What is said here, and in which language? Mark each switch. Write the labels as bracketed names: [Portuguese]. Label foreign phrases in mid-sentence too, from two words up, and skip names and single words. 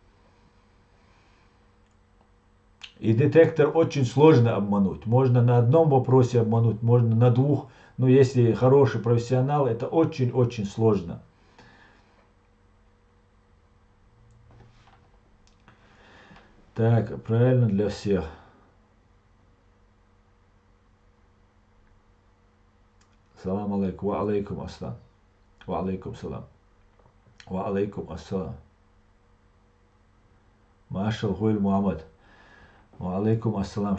[Russian] И детектор очень сложно обмануть. Можно на одном вопросе обмануть, можно на двух. Но если хороший профессионал, это очень-очень сложно. Так, правильно для всех. [Arabic] سلام عليكم وعليكم السلام. وعليكم سلام وعليكم السلام. Машал Хуиль Мухаммад. وعليكم السلام.